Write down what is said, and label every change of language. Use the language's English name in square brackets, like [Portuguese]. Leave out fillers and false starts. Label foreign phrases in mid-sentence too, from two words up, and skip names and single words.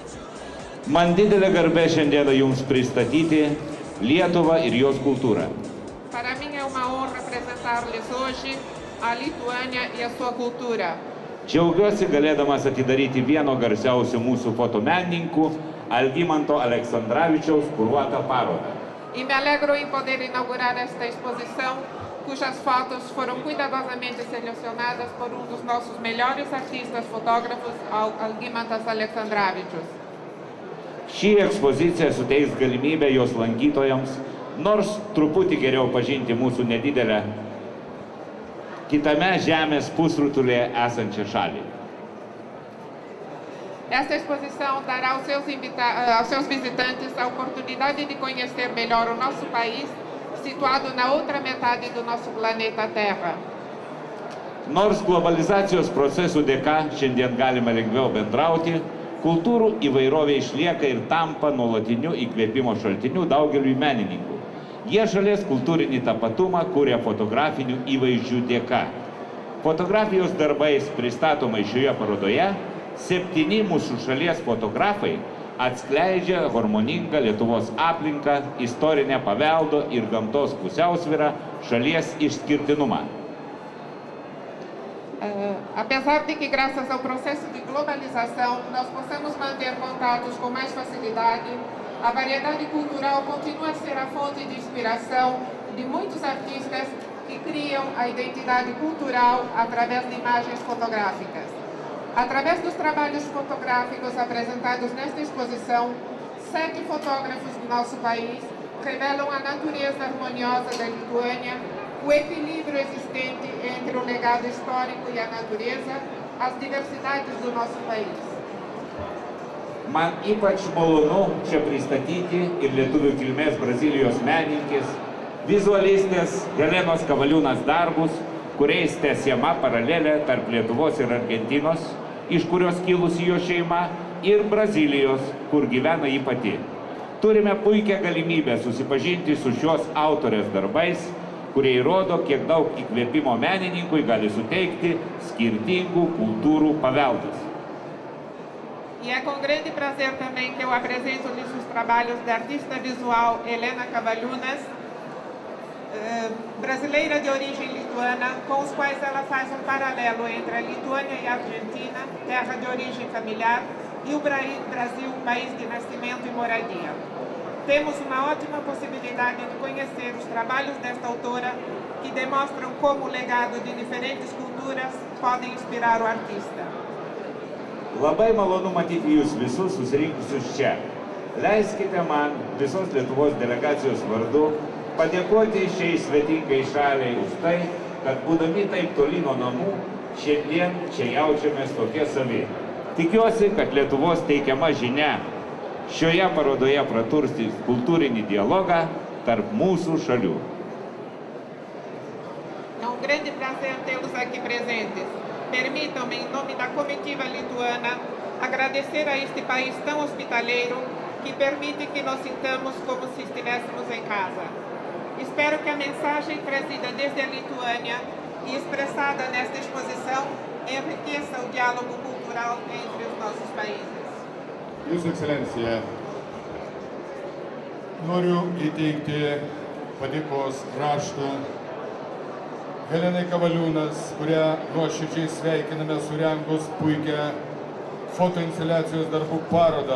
[Lithuanian] Man didelė garbė šiandieną jums pristatyti Lietuvą ir jos kultūrą. [Portuguese] Para mim é uma honra apresentar-lhes hoje a Lituânia e a sua cultura. [Lithuanian] Džiaugiuosi galėdamas atidaryti vieno garsiausių mūsų fotomenininkų Algimanto Aleksandravičiaus kuruotą parodą. [Portuguese] E me alegro em poder inaugurar esta exposição, cujas fotos foram cuidadosamente selecionadas por um dos nossos melhores artistas fotógrafos, Algimantas Aleksandravičius. [Lithuanian] Ši ekspozicija suteiks galimybę jos lankytojams, nors truputį geriau pažinti mūsų nedidelę kitame žemės pusrutulyje esančią šalį. [Portuguese] Esta exposição dará aos seus visitantes a oportunidade de conhecer melhor o nosso país, situado na outra metade do nosso planeta Terra. [Lithuanian] Nors globalizacijos procesų dėka šiandien galime lengviau bendrauti, kultūrų įvairovė išlieka ir tampa nuolatiniu įkvėpimo šaltiniu daugeliui menininkų. Jie šalies kultūrinį tapatumą kuria fotografinių įvaizdžių dėka. Fotografijos darbais pristatomai šioje parodoje 7 mūsų šalies fotografai atskleidžia harmoningą Lietuvos aplinką, istorinę paveldo ir gamtos pusiausvyrą, šalies išskirtinumą. [Portuguese] Apesar de que, graças ao processo de globalização, nós possamos manter contatos com mais facilidade, a variedade cultural continua a ser a fonte de inspiração de muitos artistas que criam a identidade cultural através de imagens fotográficas. Através dos trabalhos fotográficos apresentados nesta exposição, 7 fotógrafos do nosso país revelam a natureza harmoniosa da Lituânia, o equilíbrio existente entre o legado histórico e a natureza, as diversidades do nosso país. [Lithuanian] Man ypač malonu čia pristatyti ir lietuvių kilmės Brazilijos menininkės, vizualistės Helenos Kavaliūnas darbus, kuriais tęsiama paralelė tarp Lietuvos ir Argentinos, iš kurios kilusi jo šeima, ir Brazilijos, kur gyvena ji pati. Turime puikią galimybę susipažinti su šios autorės darbais, kurie įrodo, kiek daug įkvėpimo menininkui gali suteikti skirtingų kultūrų paveldas. [Portuguese] E é com grande prazer também que eu apresento-lhes os trabalhos da artista visual Helena Kavaliūnas, brasileira de origem lituana, com os quais ela faz um paralelo entre a Lituânia e a Argentina, terra de origem familiar, e o Brasil, país de nascimento e moradia. Temos uma ótima possibilidade de conhecer os trabalhos desta autora, que demonstram como o legado de diferentes culturas podem inspirar o artista. [Lithuanian] Labai malonu matyti jūs visus susirinkusius čia. Leiskite man visos Lietuvos delegacijos vardu padėkoti šiai svetingai šaliai už tai, kad būdami taip toli nuo namų, šiandien čia jaučiamės tokie savi. Tikiuosi, kad Lietuvos teikiama žinia šioje parodoje praturstys kultūrinį dialogą tarp mūsų šalių. [Portuguese] É um grande prazer tê-los aqui presentes. Permitam-me, em nome da comitiva lituana, agradecer a este país tão hospitaleiro que permite que nos sintamos como se estivéssemos em casa. Espero que a mensagem trazida desde a Lituânia e expressada nesta exposição enriqueça o diálogo cultural entre os nossos países. [Lithuanian] Jūsų ekscelencija, noriu įteikti padėkos raštą Helenai Kavaliūnas, kurią nuoširdžiai sveikiname surengus puikią fotoinstaliacijos darbų parodą.